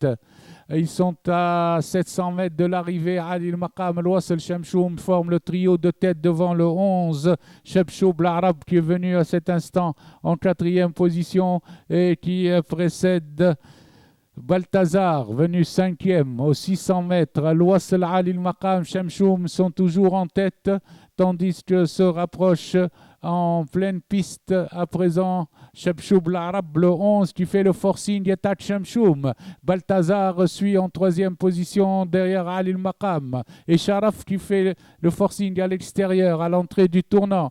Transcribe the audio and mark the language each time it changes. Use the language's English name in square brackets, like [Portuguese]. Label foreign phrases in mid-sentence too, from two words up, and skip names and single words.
[French] Ils sont à 700 mètres de l'arrivée. Ali al-Maqam, Al-Wasl, Shamshoum forment le trio de tête devant le 11. Shabshoub l'Arabe qui est venu à cet instant en quatrième position et qui précède Balthazar, venu cinquième aux 600 mètres. Al-Wasl, Ali al-Maqam, Shamshoum sont toujours en tête, tandis que se rapproche en pleine piste à présent Shabshoub l'Arabe, le 11, qui fait le forcing d'attaque Shamshoum. Balthazar suit en troisième position derrière Ali al-Maqam. Et Sharaf qui fait le forcing à l'extérieur, à l'entrée du tournant.